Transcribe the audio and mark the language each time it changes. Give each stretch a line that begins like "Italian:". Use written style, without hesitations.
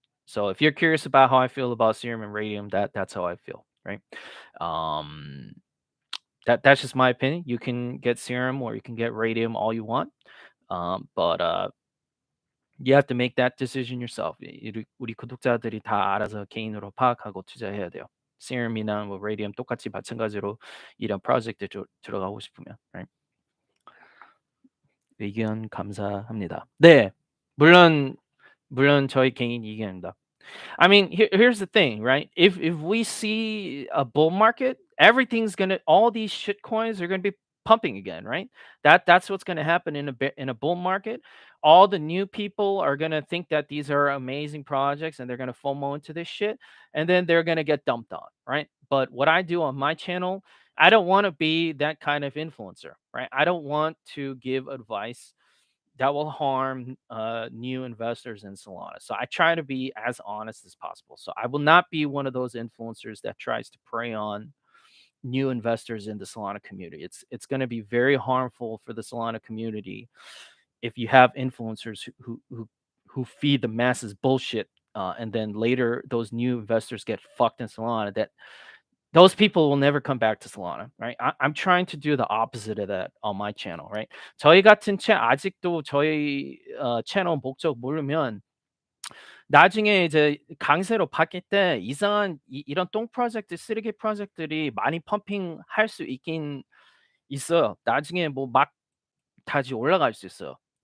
English: So if you're curious about how I feel about serum and radium, that's how I feel, right? Um, that's just my opinion. You can get serum or you can get radium all you want, but you have to make that decision yourself.
Korean: 우리 구독자들이 다 알아서 개인으로 파악하고 투자해야 돼요. serum이나 뭐 radium 똑같이 마찬가지로 이런 프로젝트 들어가고 싶으면,
English: right?
Korean: 의견 감사합니다. 네, 물론 저희 개인 의견입니다.
English: I mean, here's the thing, right? If we see a bull market, everything's gonna all these shit coins are gonna be pumping again, right? That's what's gonna happen in a bull market. All the new people are gonna think that these are amazing projects and they're gonna FOMO into this shit, and then they're gonna get dumped on, right? But what I do on my channel, I don't want to be that kind of influencer, right? I don't want to give advice that will harm new investors in Solana. So I try to be as honest as possible. So I will not be one of those influencers that tries to prey on new investors in the Solana community. It's going to be very harmful for the Solana community if you have influencers who feed the masses bullshit, and then later those new investors get fucked in Solana. That those people will never come back to Solana, right? I'm trying to do the opposite of that on my channel, right?
Korean: 저희 같은 아직도 저희 채널 목적 모르면 나중에 이제 강세로 바뀔 때 이상한 이런 똥 프로젝트, 쓰레기 프로젝트들이 많이 펌핑할 수 있긴 있어요. 나중에 뭐 막 다시 올라갈 수 있어요.